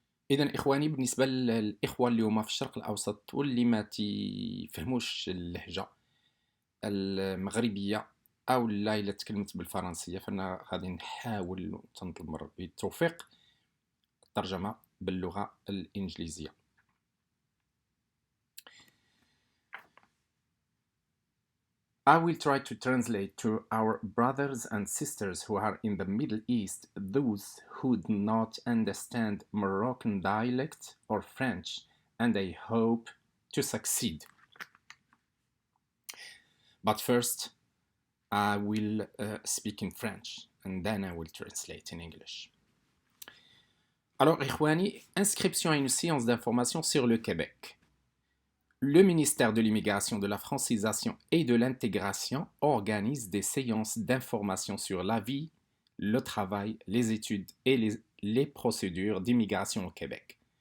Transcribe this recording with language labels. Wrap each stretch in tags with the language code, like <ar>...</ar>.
<ar>إذا إخواني بالنسبة للإخوة اللي هما في الشرق الأوسط واللي ما تيفهموش اللهجة المغربية أو لا إلا تكلمت بالفرنسية فأنا غادي نحاول تنطلب من ربي التوفيق الترجمة باللغة الإنجليزية.</ar> <en>I will try to translate to our brothers and sisters who are in the Middle East, those who do not understand Moroccan dialect or French, and I hope to succeed. But first, I will speak in French, and then I will translate in English.</en> <fr>Alors, Ikhwani, inscription à une séance d'information sur le Québec. Le ministère de l'Immigration, de la Francisation et de l'Intégration organise des séances d'information sur la vie, le travail, les études et les procédures d'immigration au Québec.</fr>